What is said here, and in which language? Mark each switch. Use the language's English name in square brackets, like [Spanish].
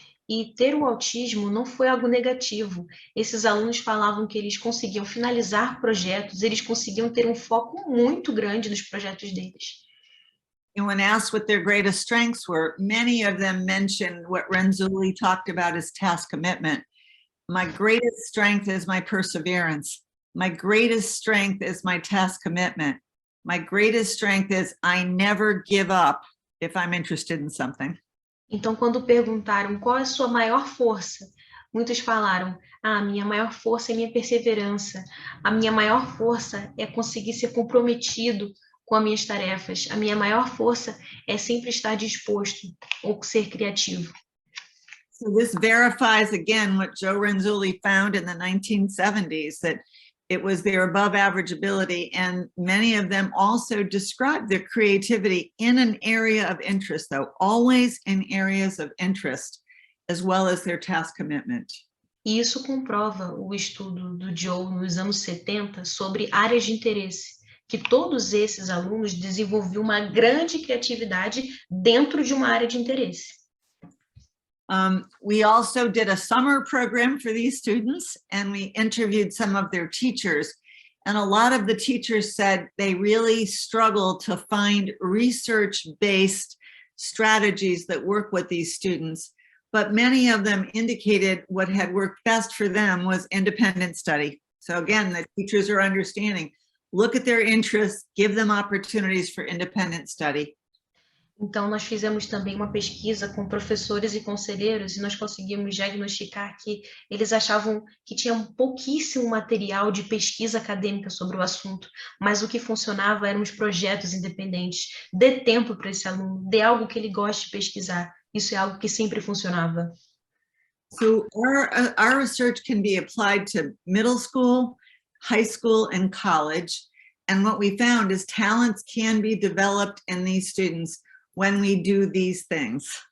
[Portuguese] E ter o autismo não foi algo negativo. Esses alunos falavam que eles conseguiam finalizar projetos, eles conseguiam ter um foco muito grande nos projetos deles. [English] And when asked what their greatest strengths were, many of them mentioned what Renzulli talked about as task commitment. My greatest strength is my perseverance. My greatest strength is my task commitment. My greatest strength is I never give up if I'm interested in something. [Portuguese] Então, quando perguntaram qual é a sua maior força, muitos falaram, a minha maior força é minha perseverança. A minha maior força é conseguir ser comprometido com as minhas tarefas. A minha maior força é sempre estar disposto ou ser criativo. [English] So this verifies again what Joe Renzulli found in the 1970s, that it was their above average ability, and many of them also described their creativity in an area of interest, though, always in areas of interest, as well as their task commitment. [Portuguese] E isso comprova o estudo do Joe nos anos 70 sobre áreas de interesse, que todos esses alunos desenvolviam uma grande criatividade dentro de uma área de interesse. [English] We also did a summer program for these students, and we interviewed some of their teachers. And a lot of the teachers said they really struggled to find research-based strategies that work with these students. But many of them indicated what had worked best for them was independent study. So again, the teachers are understanding, look at their interests, give them opportunities for independent study. [Portuguese] Então, nós fizemos também uma pesquisa com professores e conselheiros e nós conseguimos diagnosticar que eles achavam que tinha pouquíssimo material de pesquisa acadêmica sobre o assunto, mas o que funcionava eram os projetos independentes. Dê tempo para esse aluno, dê algo que ele goste de pesquisar. Isso é algo que sempre funcionava. [English] So our research can be applied to middle school, high school, and college. And what we found is talents can be developed in these students when we do these things.